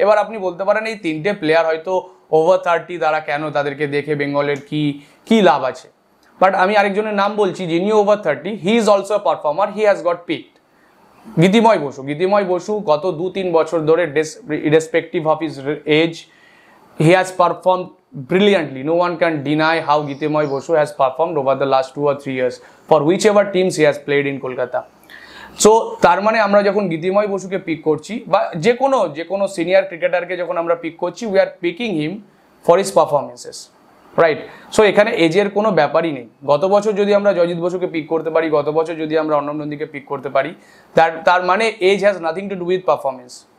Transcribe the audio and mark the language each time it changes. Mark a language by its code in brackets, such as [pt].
[bn] এবার আপনি বলতে পারেন এই তিনটে প্লেয়ার হয়তো ওভার 30, তারা কেন, তাদেরকে দেখে বেঙ্গলের কি লাভ আছে? [en] but [bn] আমি আরেকজনের নাম বলছি যিনি [en] Over 30, he is also performer, he has got picked. Gitimoy Bosu [bn] গত 2-3 বছর ধরে, [en] Irrespective of his age, he has performed brilliantly. No one can deny how Gitimoy Bosu has performed over the last 2 or 3 years for whichever teams he has played in Kolkata. [bn] So তার মানে আমরা যখন গীতিময় বসুকে pick করছি বা যে কোনো senior ক্রিকেটারকে যখন আমরা পিক করছি, [en] We are picking him for his performances, right? [bn] So এখানে এজের কোনো ব্যাপারই নেই। গত বছর যদি আমরা জয়জিৎ বসুকে পিক করতে পারি, গত বছর যদি আমরা অর্ণব নন্দীকে পিক করতে পারি, তার মানে [en] Age has nothing to do with performance.